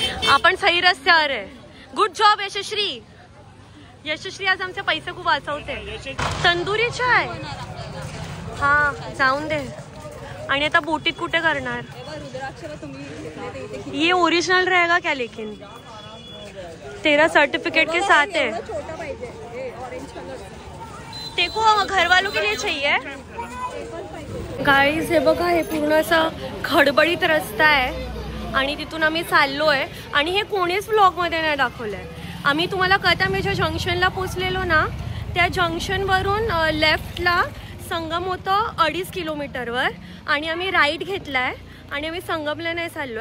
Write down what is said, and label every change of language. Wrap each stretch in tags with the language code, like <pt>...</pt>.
<mr>आपण सही रस्त्यावर आहे. Good job Yashashri. यशश्री आज आमचे पैसे खूप वाचवते. तंदुरी चाय. हा जाऊन दे. आणि आता बोटीत कुठे करणार.</mr> <hi>ये ओरिजिनल रहेगा क्या लेकिन तेरा सर्टिफिकेट के साथ है. देखो घर वालों के लिए चाहिए.</hi> <mr>गाइस हे बघा हे पूर्ण असा खडबडीत रस्ता आहे आणि तिथून आम्ही चाललोय. आणि हे कोणीच ब्लॉग मध्ये नाही दाखवलंय. आम्ही तुम्हाला कळता मी ज्या जंक्शनला पोचलेलो ना त्या जंक्शनवरून लेफ्टला संगम होतं 2.5 किलोमीटरवर आणि आम्ही राईट घेतलाय आणि आम्ही संगमला नाही चाललो.</mr>